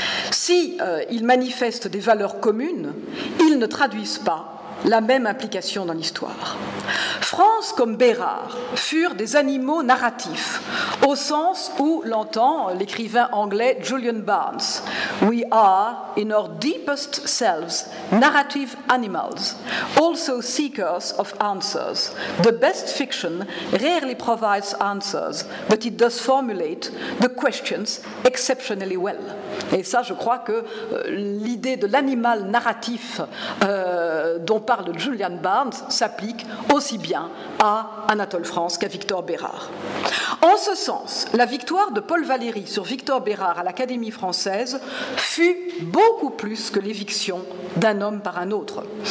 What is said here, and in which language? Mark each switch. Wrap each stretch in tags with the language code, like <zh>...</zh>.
<fr>Si ils manifestent des valeurs communes, ils ne traduisent pas la même implication dans l'histoire. France comme Bérard furent des animaux narratifs, au sens où l'entend l'écrivain anglais Julian Barnes.</fr> <en>We are, in our deepest selves, narrative animals, also seekers of answers. The best fiction rarely provides answers, but it does formulate the questions exceptionally well.</en> <fr>Et ça, je crois que l'idée de l'animal narratif dont parle Julian Barnes s'applique aussi bien à Anatole France qu'à Victor Bérard. En ce sens, la victoire de Paul Valéry sur Victor Bérard à l'Académie française fut beaucoup plus que l'éviction d'un homme par un autre.</fr>